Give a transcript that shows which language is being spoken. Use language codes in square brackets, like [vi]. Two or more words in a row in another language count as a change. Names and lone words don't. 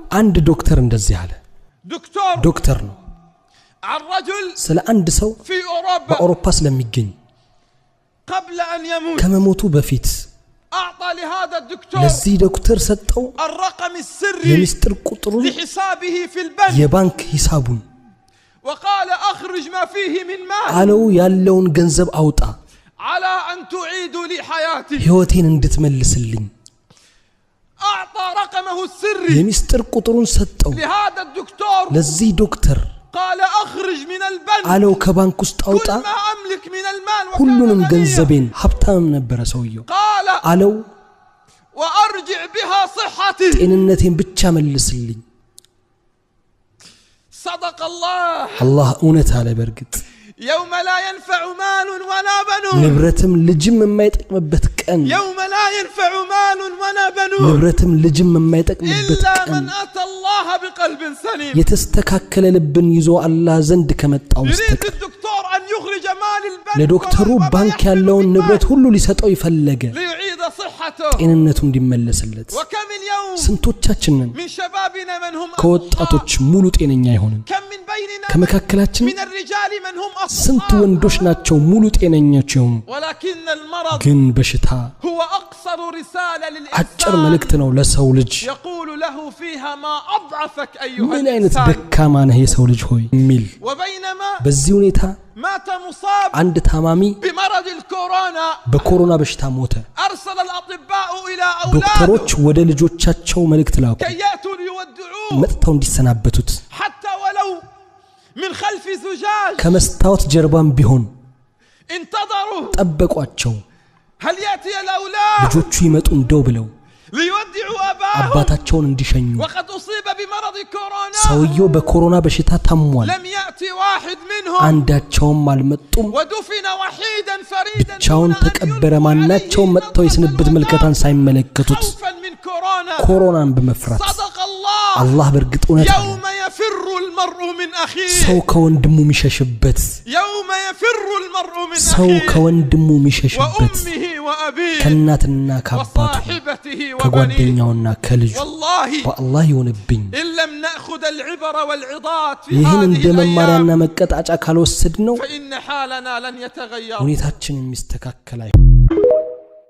[am] አንድ ዶክተር እንደዚህ አለ ዶክተር ነው ስለ አንድ ሰው በአውሮፓ ስለሚገኝ ከመሞቱ በፊት ለዚህ ዶክተር ሰጠው የሚስጥር ቁጥሩን የባንክ ሂሳቡን [ar] وقال اخرج ما فيه من مال [am] አለው ያለውን ገንዘብ አውጣ [ar] على ان تعيد لي حياتي [am] ህይወቴን እንድትመልስልኝ [ar] اعطى رقمه السري [am] የሚስጥር ቁጥሩን ሰጠው [ar] لهذا الدكتور [am] ለዚህ ዶክተር [ar] قال اخرج من البنك [am] አለው ከባንክ ውስጥ አውጣ [ar] ما املك من المال [am] ሁሉንም ገንዘቤን ሀብታም ነበር ሰውየው [ar] قال [am] አለው [ar] وارجع بها صحتي [am] ጤንነቴን ብቻ መልስልኝ [ar] صدق الله [am] እውነት አለ በርግጥ [ar] يوم لا ينفع مال ولا بنون [am] ንብረትም ልጅም የማይጠቅምበት ቀን [ar] يوم لا ينفع مال ولا بنون [am] ንብረትም ልጅም የማይጠቅምበት [ar] إلا [am] ቀን [ar] من أتى الله بقلب سليم [am] የተስተካከለ ልብን ይዞ አላህ ዘንድ ከመጣው [ar] يريد [am] መስተቀር [ar] الدكتور أن يخرج مال البنك [am] ለዶክተሩ ባንክ ያለውን ንብረት ሁሉ ሊሰጠው ይፈልገ [ar] ليعيد صحته [am] ጤንነቱ እንዲመለስለት [ar] وكم اليوم [am] ስንቶቻችንን [ar] من شبابنا من هم [am] ከወጣቶች ሙሉ ጤነኛ ይሆንን [ar] كم من بيننا [am] ከመካከላችን [ar] من الرجال من هم [am] ስንት ወንዶች ናቸው ሙሉ ጤነኞች ይሆኑ [ar] ولكن المرض [am] ግን በሽታ [ar] هو أقصر رسالة [am] አጭር [ar] للإنسان [am] መልእክት ነው ለሰው ልጅ [ar] يقول له فيها ما أضعفك أيها [am] ምን አይነት [ar] الإنسان [am] ደካማ ነህ የሰው ልጅ ሆይ ሚል [ar] وبينما [am] በዚህ ሁኔታ [ar] مات مصاب [am] አንድ ታማሚ [ar] بمرض الكورونا [am] በኮሮና በሽታ ሞተ [ar] أرسل الأطباء إلى أولاده [am] ዶክተሮች ወደ ልጆቻቸው መልእክት ላኩ [ar] كي يأتوا ليودعوه [am] መጥተው እንዲሰናበቱት [ar] حتى ولو من خلف زجاج [am] ከመስታወት ጀርባም ቢሆን [ar] انتظروا [am] ጠበቋቸው [ar] هل يأتي الأولاد [am] ልጆቹ ይመጡ እንደው ብለው [ar] ليودعوا أباهم [am] አባታቸውን እንዲሸኙ [ar] وقد أصيب بمرض كورونا [am] ሰውየው በኮሮና በሽታ ታሟል [ar] لم يأتي واحد منهم [am] አንዳቸውም አልመጡም [ar] ودفن وحيدا فريدا [am] ብቻውን ተቀበረ ማናቸው መጥተው የስንብት መልከታን ሳይመለከቱት [ar] خوفا من كورونا [am] ኮሮናን በመፍራት [ar] صدق الله الله [am] በርግጥ እውነት አለ [ar] يوم يفر المرء من أخيه [am] ሰው ከወንድሙ የሚሸሽበት [ar] يوم يفر المرء من [am] ሰው [ar] أخيه [am] ከወንድሙ የሚሸሽበት [ar] وأمه وأبيه [am] ከእናትና ከአባቱ [ar] وصاحبته وبنيه [am] ከጓደኛውና ከልጁ [ar] والله [am] በአላህ ይሁንብኝ [ar] إن لم نأخذ العبر والعظات في [am] ይህን [ar] هذه [am] እንደ መማሪያና መቀጣጫ ካልወሰድ ነው [ar] فإن حالنا لن يتغير [am] ሁኔታችን የሚስተካከል አይሆንም